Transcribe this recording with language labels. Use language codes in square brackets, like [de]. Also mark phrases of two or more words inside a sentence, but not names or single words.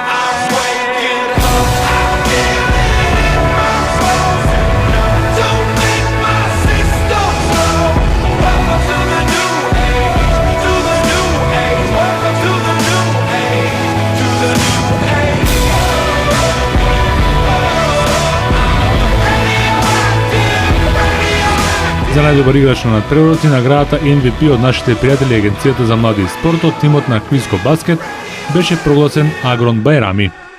[en] I'm waking up. I feel it in my bones, enough to make my system blow. Welcome to the new age, to the new age. Welcome to the new age, to the new age. [mk] За најдобар играч на надпреварот и наградата MVP од нашите пријатели Агенцијата за млади и спортот, тимот на Квиско баскет, беше прогласен Агрон Бајрами.